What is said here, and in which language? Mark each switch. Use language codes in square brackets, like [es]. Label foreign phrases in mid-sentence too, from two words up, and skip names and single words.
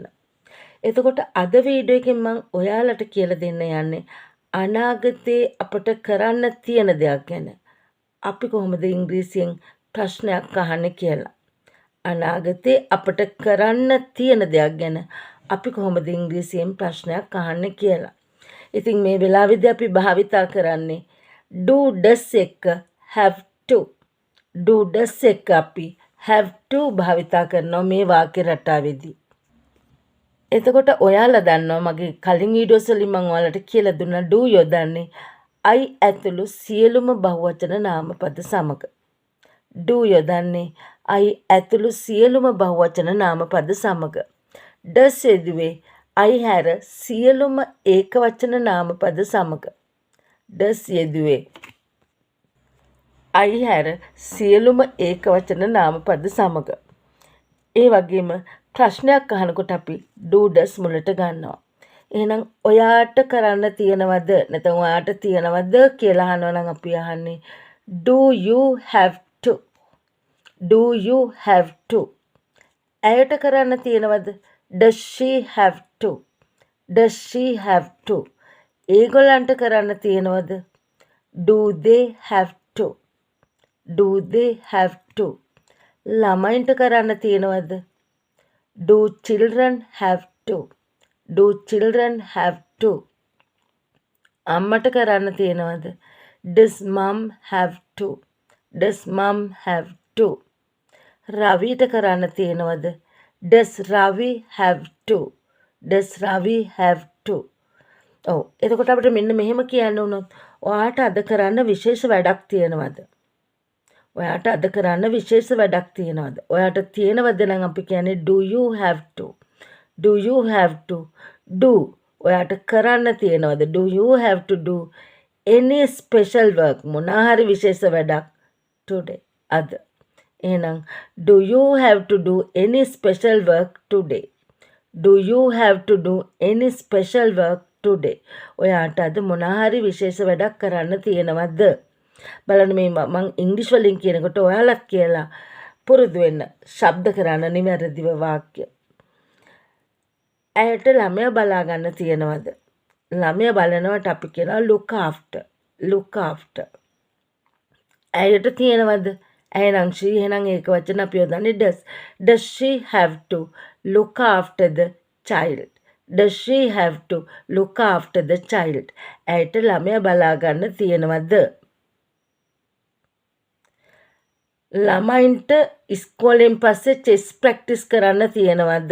[si] එතකොට අද වීඩියෝ එකෙන් මම ඔයාලට කියලා දෙන්න යන්නේ අනාගතේ අපට කරන්න තියෙන දෙයක් ගැන. අපි කොහොමද ඉංග්‍රීසියෙන් ප්‍රශ්නයක් අහන්නේ කියලා. අනාගතේ අපට කරන්න තියෙන දෙයක් ගැන අපි කොහොමද ඉංග්‍රීසියෙන් ප්‍රශ්නයක් අහන්නේ කියලා. ඉතින් මේ වෙලාවේදී අපි භාවිතා කරන්නේ [en] do does [si] එක [en] have to. do does [si] එක අපි [en] have to [si] භාවිතා කරනවා මේ වාක්‍ය රටාවේදී. එතකොට ඔයාලා දන්නවා මගේ කලින් වීඩියෝස් වලින් මම ඔයාලට කියලා දුන්නා do යොදන්නේ I ඇතුළු සියලුම බහුවචන නාමපද සමග. do යොදන්නේ I ඇතුළු සියලුම බහුවචන නාමපද සමග. does යෙදුවේ I හැර සියලුම ඒකවචන නාමපද සමග. does යෙදුවේ I හැර සියලුම ඒකවචන නාමපද සමග. ඒ වගේම ප්‍රශ්නයක් අහනකොට අපි do does මුලට ගන්නවා. එහෙනම් ඔයාට කරන්න තියනවද නැත්නම් ඔයාට තියනවද කියලා අහනවා නම් අපි අහන්නේ [en] do you have to. do you have to. [si] ඇයට කරන්න තියනවද? [en] does she have to. does she have to. [si] ඒගොල්ලන්ට කරන්න තියනවද? [en] do they have to. do they have to. [si] ළමයින්ට කරන්න තියනවද? [en] do children have to. do children have to. [si] අම්මට කරන්න තියනවද? [en] does mom have to. does mom have to. [si] රවිට කරන්න තියනවද? [en] does Ravi have to. does Ravi have to. [si] ඔව් එතකොට අපිට මෙන්න මෙහෙම කියන්න උනොත් ඔයාට අද කරන්න විශේෂ වැඩක් තියනවද? ඔයාට අද කරන්න විශේෂ වැඩක් තියනවද? ඔයාට තියනවද නම් අපි කියන්නේ [en] do you have to. do you have to. [si] do ඔයාට කරන්න තියනවද? [en] do you have to do any special work [si] මොනවා හරි විශේෂ වැඩක් [en] today අද. එහෙනම් do you have to do any special work today. do you have to do any special work today. [si] ඔයාට අද මොනවා හරි විශේෂ වැඩක් කරන්න තියෙනවද? බලන්න මේ මම ඉංග්‍රීසි වලින් කියනකොට ඔයාලත් කියලා පුරුදු වෙන්න ශබ්ද කරන්න නිවැරදිව වාක්‍ය. ඇයට ළමයා බලා ගන්න තියෙනවද? ළමයා බලනවට අපි කියනවා [en] look after. look after. [si] ඇයට තියෙනවද? එහෙනම් she එහෙනම් ඒක වචන අපි යොදන්නේ does. [en] does she have to look after the child. does she have to look after the child. [si] ඇයට ළමයා බලා ගන්න තියෙනවද? ළමයින්ට ඉස්කෝලෙන් පස්සේ [en] chess practice [si] කරන්න තියෙනවද?